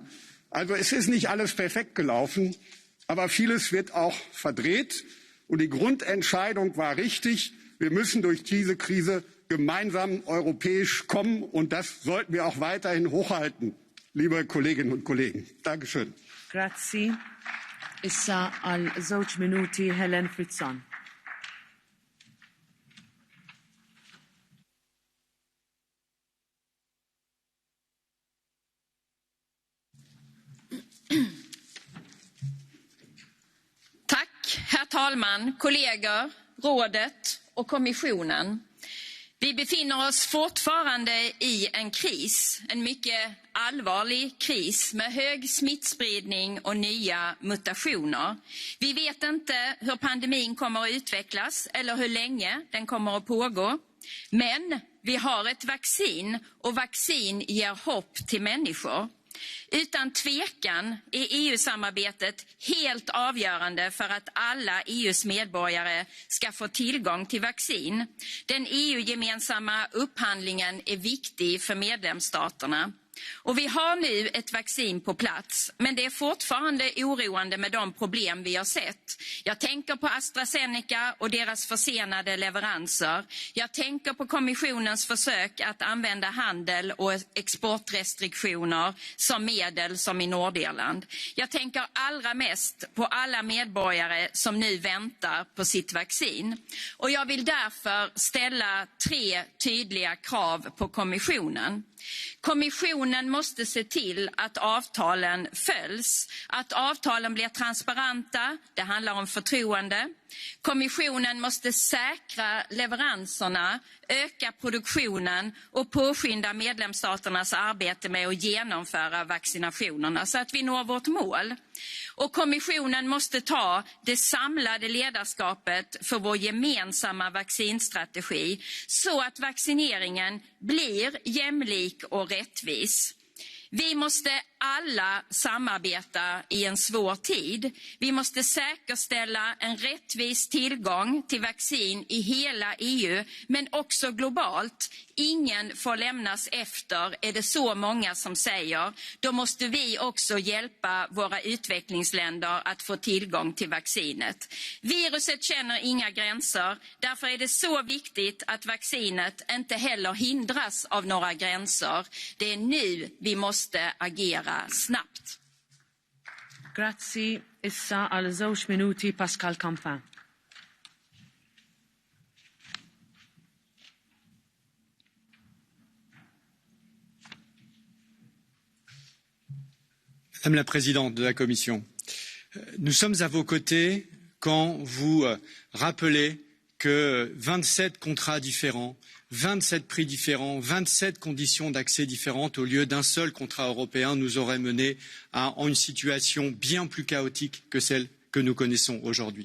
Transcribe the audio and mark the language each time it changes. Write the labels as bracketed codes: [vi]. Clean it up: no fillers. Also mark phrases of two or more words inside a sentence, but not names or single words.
[de] Also es ist nicht alles perfekt gelaufen, aber vieles wird auch verdreht. Und die Grundentscheidung war richtig. Wir müssen durch diese Krise gemeinsam europäisch kommen. Und das sollten wir auch weiterhin hochhalten, liebe Kolleginnen und Kollegen. Dankeschön. [mt] Grazie. Issa għal żewġ minuti Helen Fritzon. [sv] Herr talman, kollegor, rådet och kommissionen. Vi befinner oss fortfarande i en kris, en mycket allvarlig kris med hög smittspridning och nya mutationer. Vi vet inte hur pandemin kommer att utvecklas eller hur länge den kommer att pågå. Men vi har ett vaccin och vaccin ger hopp till människor. Utan tvekan är EU-samarbetet helt avgörande för att alla EUs medborgare ska få tillgång till vaccin. Den EU-gemensamma upphandlingen är viktig för medlemsstaterna. Och vi har nu ett vaccin på plats, men det är fortfarande oroande med de problem vi har sett. Jag tänker på AstraZeneca och deras försenade leveranser. Jag tänker på kommissionens försök att använda handel och exportrestriktioner som medel som i Nordirland. Jag tänker allra mest på alla medborgare som nu väntar på sitt vaccin. Och jag vill därför ställa 3 tydliga krav på kommissionen. Kommissionen måste se till att avtalen följs, att avtalen blir transparenta, det handlar om förtroende. Kommissionen måste säkra leveranserna, öka produktionen och påskynda medlemsstaternas arbete med att genomföra vaccinationerna så att vi når vårt mål. Och kommissionen måste ta det samlade ledarskapet för vår gemensamma vaccinstrategi så att vaccineringen blir jämlik och rättvis. Vi måste alla samarbeta i en svår tid. Vi måste säkerställa en rättvis tillgång till vaccin i hela EU, men också globalt. Ingen får lämnas efter, är det så många som säger. Då måste vi också hjälpa våra utvecklingsländer att få tillgång till vaccinet. Viruset känner inga gränser. Därför är det så viktigt att vaccinet inte heller hindras av några gränser. Det är nu vi måste agera snabbt. [mt] Grazzi, issa għal żewġ minuti Pascal Canfin. [fr] Madame la Présidente de la Commission, nous sommes à vos côtés quand vous rappelez que 27 contrats différents, 27 prix différents, 27 conditions d'accès différentes au lieu d'un seul contrat européen nous auraient mené à une situation bien plus chaotique que celle que nous connaissons aujourd'hui.